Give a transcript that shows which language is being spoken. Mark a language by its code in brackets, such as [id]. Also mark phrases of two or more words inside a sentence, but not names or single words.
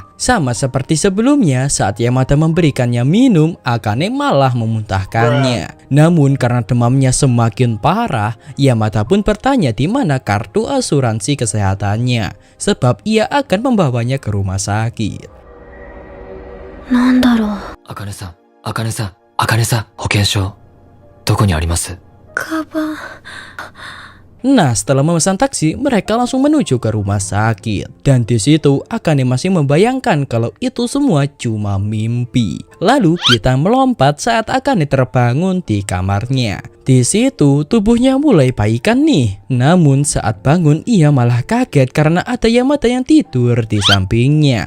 [id] Sama seperti sebelumnya, saat Yamada memberikannya minum, Akane malah memuntahkannya. Namun karena demamnya semakin parah, Yamada pun bertanya di mana kartu asuransi kesehatannya, sebab ia akan membawanya ke rumah sakit. [ja] Akane-san, Akane-san, Akane-san, 保険証どこにあります？ [id] Nah, setelah memesan taksi, mereka langsung menuju ke rumah sakit. Dan di situ Akane masih membayangkan kalau itu semua cuma mimpi. Lalu kita melompat saat Akane terbangun di kamarnya. Di situ tubuhnya mulai baikan nih. Namun saat bangun ia malah kaget karena ada Yamada yang tidur di sampingnya.